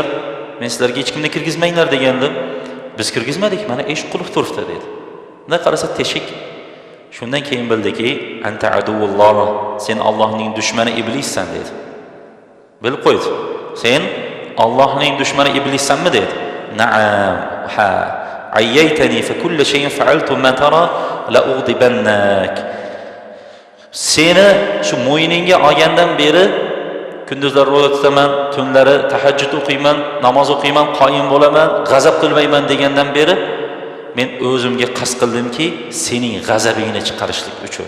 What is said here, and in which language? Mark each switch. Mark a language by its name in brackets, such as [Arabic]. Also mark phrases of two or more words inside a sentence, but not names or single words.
[Uzbek] Men sizlarga hech kimni kirgizmanglar degandim. Biz kirgizmadik, mana eshik qulf turibdi dedi. Bunday qarasa teshik. Shundan keyin bildiki, [Arabic] أنت عدو الله, [Uzbek] sen Allohning dushmani iblissan dedi. Bilib qo'ydi. Sen Allohning dushmani iblissanmi dedi. Na'am, ha. [Arabic] أعييتني ف كل شيء فعلت ما ترى لأغضبنك. [Uzbek] Seni shu mo'yningga olgandan beri kunduzlar ro'za tutaman, tunlari tahajjud o'qiyman, namoz o'qiyman, qoyim bo'laman, g'azab qilmayman degandan beri men o'zimga qasd qildimki, sening g'azabingni chiqarishlik uchun.